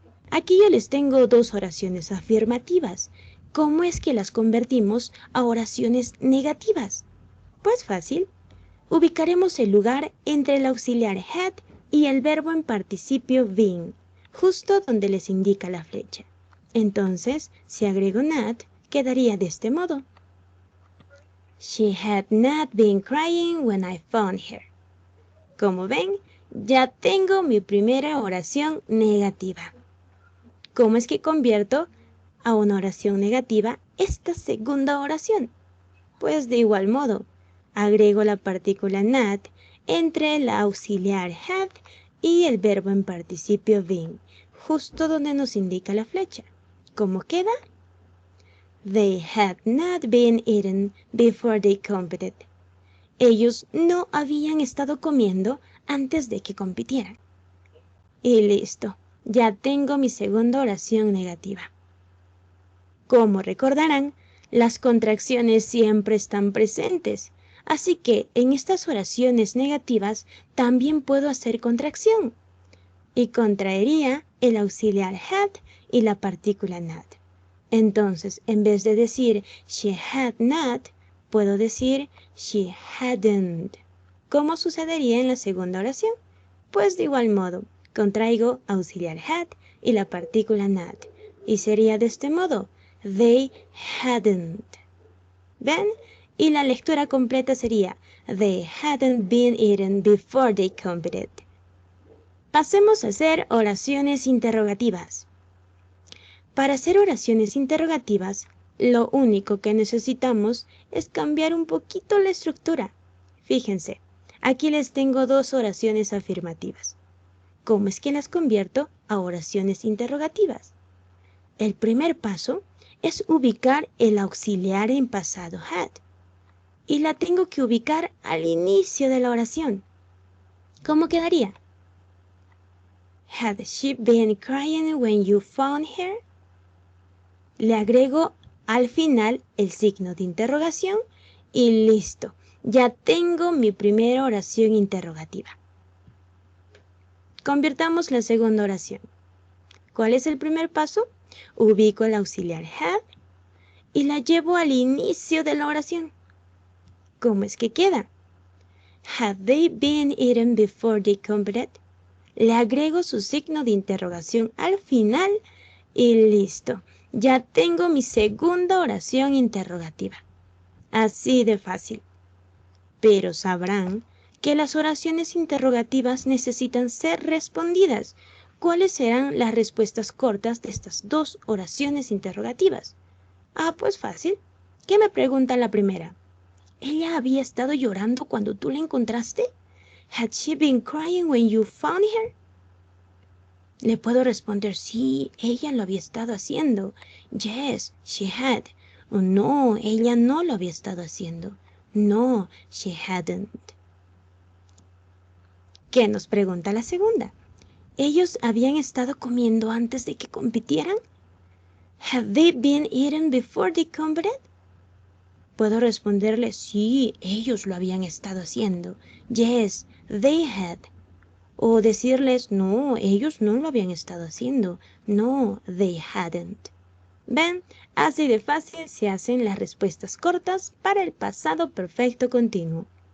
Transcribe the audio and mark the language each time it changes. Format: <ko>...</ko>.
<es>Aquí yo les tengo dos oraciones afirmativas. ¿Cómo es que las convertimos a oraciones negativas? Pues fácil. Ubicaremos el lugar entre el auxiliar had y el verbo en participio been, justo donde les indica la flecha. Entonces, si agrego not, quedaría de este modo.</es> <en>She had not been crying when I found her.</en> <es>Como ven, ya tengo mi primera oración negativa. ¿Cómo es que convierto a una oración negativa esta segunda oración? Pues de igual modo, agrego la partícula not entre el auxiliar had y el verbo en participio been, justo donde nos indica la flecha. ¿Cómo queda?</es> <en>They had not been eaten before they competed.</en> <es>Ellos no habían estado comiendo antes de que compitieran. Y listo, ya tengo mi segunda oración negativa. Como recordarán, las contracciones siempre están presentes, así que en estas oraciones negativas también puedo hacer contracción. Y contraería el auxiliar had y la partícula not. Entonces, en vez de decir</es> <en>she had not,</en> <es>puedo decir</es> <en>she hadn't.</en> <es>¿Cómo sucedería en la segunda oración? Pues de igual modo, contraigo auxiliar had y la partícula not. Y sería de este modo,</es> <en>they hadn't.</en> <es>¿Ven? Y la lectura completa sería,</es> <en>they hadn't been eaten before they competed.</en> <es>Pasemos a hacer oraciones interrogativas. Para hacer oraciones interrogativas, lo único que necesitamos es cambiar un poquito la estructura. Fíjense, aquí les tengo dos oraciones afirmativas. ¿Cómo es que las convierto a oraciones interrogativas? El primer paso es ubicar el auxiliar en pasado had. Y la tengo que ubicar al inicio de la oración. ¿Cómo quedaría?</es> <en>Had she been crying when you found her?</en> <es>Le agrego al final el signo de interrogación y listo. Ya tengo mi primera oración interrogativa. Convirtamos la segunda oración. ¿Cuál es el primer paso? Ubico el auxiliar had y la llevo al inicio de la oración. ¿Cómo es que queda?</es> <en>Have they been eaten before they competed?</en> <es>Le agrego su signo de interrogación al final y listo. Ya tengo mi segunda oración interrogativa. Así de fácil. Pero sabrán que las oraciones interrogativas necesitan ser respondidas. ¿Cuáles serán las respuestas cortas de estas dos oraciones interrogativas? Ah, pues fácil. ¿Qué me pregunta la primera? ¿Ella había estado llorando cuando tú la encontraste?</es> <en>Had she been crying when you found her?</en> <es>Le puedo responder, sí, ella lo había estado haciendo.</es> <en>Yes, she had.</en> <es>O no, ella no lo había estado haciendo.</es> <en>No, she hadn't.</en> <es>¿Qué nos pregunta la segunda? ¿Ellos habían estado comiendo antes de que compitieran?</es> <en>Have they been eaten before they competed?</en> <es>Puedo responderle, sí, ellos lo habían estado haciendo.</es> <en>Yes, they had.</en> <es>O decirles, no, ellos no lo habían estado haciendo.</es> <en>No, they hadn't.</en> <es>¿Ven? Así de fácil se hacen las respuestas cortas para el pasado perfecto continuo.</es>